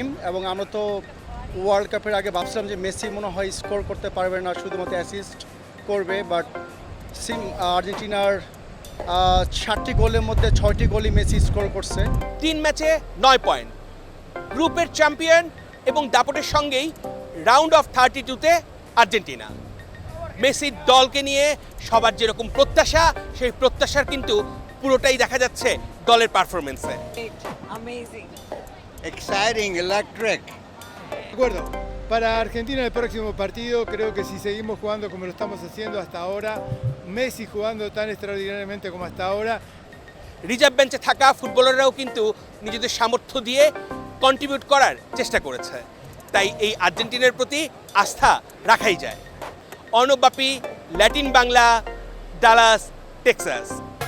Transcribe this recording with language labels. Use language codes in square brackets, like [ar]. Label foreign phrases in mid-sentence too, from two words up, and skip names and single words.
[bn] এবং আমরা তো ওয়ার্ল্ড কাপের আগে ভাবছিলাম যে মেসি মনে হয় স্কোর করতে পারবে না, শুধুমাত্র অ্যাসিস্ট করবে, বাট আর্জেন্টিনার 7টি গোলের মধ্যে 6টি গোলই মেসি স্কোর করছে। 3 ম্যাচে 9 পয়েন্ট, গ্রুপের চ্যাম্পিয়ন এবং দাপটের সঙ্গেই [en] round of [bn] 32-তে আর্জেন্টিনা। মেসির দলকে নিয়ে সবার যেরকম প্রত্যাশা, সেই প্রত্যাশার কিন্তু পুরোটাই দেখা যাচ্ছে দলের পারফরমেন্সে। [en] Amazing. Exciting, electric. [es] De acuerdo. Para Argentina el próximo partido, creo que si seguimos jugando como lo estamos haciendo hasta ahora, Messi jugando tan extraordinariamente como hasta ahora. [bn] রিজার্ভ বেঞ্চে থাকা ফুটবলাররাও কিন্তু নিজেদের সামর্থ্য দিয়ে কন্ট্রিবিউট করার চেষ্টা করেছে। তাই এই আর্জেন্টিনার প্রতি আস্থা রাখাই যায়। অর্ণব বাপি, ল্যাটিন বাংলা, ডালাস, টেক্সাস।